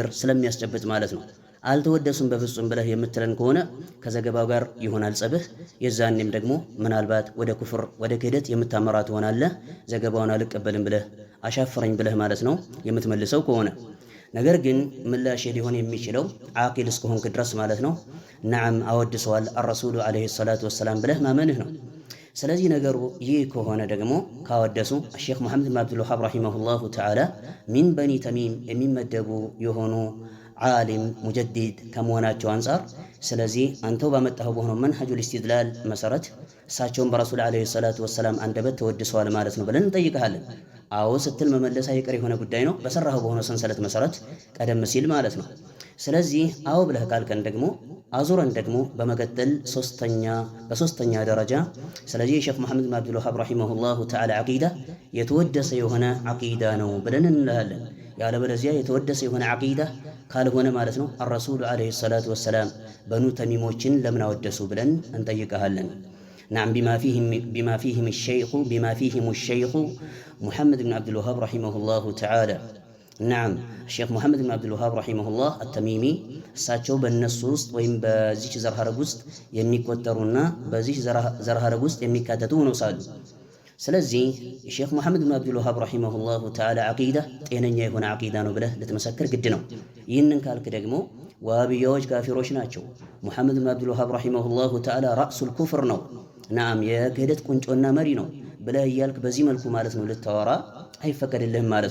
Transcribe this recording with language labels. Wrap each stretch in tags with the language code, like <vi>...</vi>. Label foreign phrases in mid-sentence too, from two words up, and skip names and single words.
<am>ስለሚያስጨብጥ ማለት ነው። አልተወደሱም በፍጹም ብለህ የምትለን ከሆነ ከዘገባው ጋር ይሆናል ጸብህ። የዛኔም ደግሞ ምናልባት ወደ ኩፍር ወደ ክህደት የምታመራ ትሆናለህ። ዘገባውን አልቀበልም ብለህ አሻፈረኝ ብለህ ማለት ነው የምትመልሰው ከሆነ። ነገር ግን ምላሽ ሊሆን የሚችለው ዓቂል እስከሆንክ ድረስ ማለት ነው ነዓም አወድሰዋል</am> <ar>الرسول عليه الصلاة والسلام</ar> <am>ብለህ ማመንህ ነው። ስለዚህ ነገሩ ይህ ከሆነ ደግሞ ካወደሱ</am> <ar>الشيخ محمد بن عبد الوهاب رحمه الله تعالى من بني تميم</ar> <am>የሚመደቡ የሆኑ ዓሊም ሙጀዲድ ከመሆናቸው አንፃር ስለዚህ አንተው ባመጣኸው በሆነው</am> <ar>منهج الاستدلال</ar> <am>መሰረት እሳቸውን በረሱል</am> <ar>عليه الصلاة والسلام</ar> <am>አንደበት ተወድሰዋል ማለት ነው ብለን እንጠይቅሃለን። አዎ ስትል መመለስ አይቀር የሆነ ጉዳይ ነው፣ በሰራኸው በሆነው ሰንሰለት መሰረት ቀደም ሲል ማለት ነው። ስለዚህ አዎ ብለህ ካልከን ደግሞ አዙረን ደግሞ በመቀጠል በሶስተኛ ደረጃ ስለዚህ የሼክ መሐመድ ብን አብዱል ወሃብ</am> <ar>رحمه الله تعالى</ar> <am>ዓቂዳ የተወደሰ የሆነ ዓቂዳ ነው ብለን እንላለን። ያለበለዚያ የተወደሰ የሆነ ዓቂዳ ካልሆነ ማለት ነው</am> <ar>الرسول عليه الصلاة والسلام</ar> <am>በኑ ተሚሞችን ለምን አወደሱ ብለን እንጠይቀሃለን።</am> <ar>نعم بما فيهم الشيخ محمد بن عبد</ar> <am>الوهاب رحمه الله تعالى نعم الشيخ محمد بن عبد</am> <ar>الوهاب رحمه الله التميمي</ar> <am>እሳቸው በእነሱ ውስጥ ወይም በዚች ዘር ሐረግ ውስጥ የሚቆጠሩና በዚች ዘር ሐረግ ውስጥ የሚካተቱ ሆነው ሳሉ ስለዚህ ሼክ መሐመድ ብን አብዱል ወሃብ</am> <ar>رحمه الله تعالى</ar> <am>ዓቂዳ ጤነኛ የሆነ ዓቂዳ ነው ብለህ ልትመሰክር ግድ ነው። ይህንን ካልክ ደግሞ ዋሃብያዎች ካፊሮች ናቸው፣ መሐመድ ብን አብዱል ወሃብ</am> <ar>رحمه الله تعالى رأس الكفر</ar> <am>ነው፣ ናም የክህደት ቁንጮና መሪ ነው ብለህ እያልክ በዚህ መልኩ ማለት ነው ልታወራ አይፈቀድልህም ማለት</am>